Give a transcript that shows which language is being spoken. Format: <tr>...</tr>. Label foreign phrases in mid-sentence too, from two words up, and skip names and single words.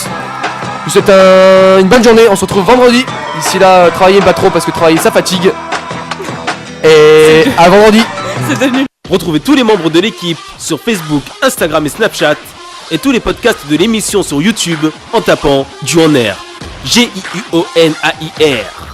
<fr>Je vous souhaite une bonne journée, on se retrouve vendredi. D'ici là, travaillez pas trop parce que travailler ça fatigue. Et à vendredi. Retrouvez tous les membres de l'équipe sur Facebook, Instagram et Snapchat. Et tous les podcasts de l'émission sur YouTube en tapant Journaire. G-I-U-O-N-A-I-R.</fr>